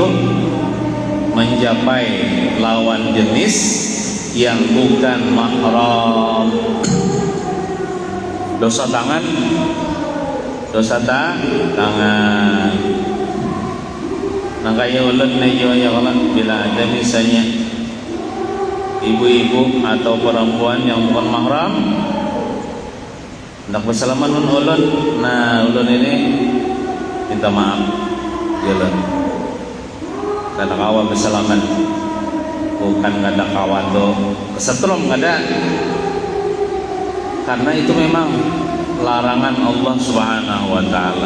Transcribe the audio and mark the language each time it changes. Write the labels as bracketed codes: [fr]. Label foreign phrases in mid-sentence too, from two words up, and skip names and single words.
[bjn] Mencapai lawan jenis yang bukan mahram. Dosa tangan, dosa tangan. Nah, kayak ulun ya kalau bila ada misalnya ibu-ibu atau perempuan yang bukan mahram hendak bersalaman dengan ulun, nah ulun ini minta maaf, jalan kada kawan bersalaman, bukan kada kawan tuh kesetrum, kada, karena itu memang larangan Allah Subhanahu wa Ta'ala.